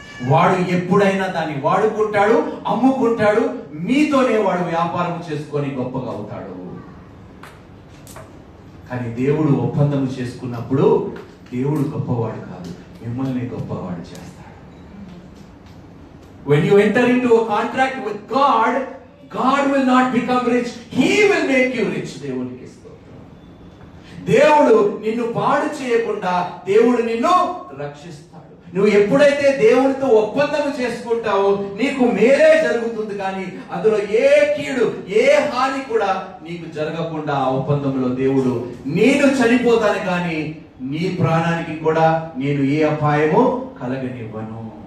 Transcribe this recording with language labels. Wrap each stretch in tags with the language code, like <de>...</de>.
<te>వాడు ఎప్పుడైనా దాన్ని వాడుకుంటాడు, అమ్ముకుంటాడు, మీతోనే వాడు వ్యాపారం చేసుకొని గొప్పగా అవుతాడు. కానీ దేవుడు ఒప్పందం చేసుకున్నప్పుడు దేవుడు గొప్పవాడు కాదు, మిమ్మల్ని గొప్పవాడు చేస్తాడు.</te> <en>When you enter into a contract with God, God will not become rich, He will make you rich.</en> <te>దేవునికి స్తోత్రం. దేవుడు నిన్ను పాడు చేయకుండా దేవుడు నిన్ను రక్షిస్తాడు. నువ్వు ఎప్పుడైతే దేవుడితో ఒప్పందం చేసుకుంటావో నీకు మేలే జరుగుతుంది. కానీ అందులో ఏ కీడు, ఏ హాని కూడా నీకు జరగకుండా ఆ ఒప్పందంలో దేవుడు నేను చనిపోతాను కానీ నీ ప్రాణానికి కూడా నేను ఏ అపాయము కలగనివ్వను.</te>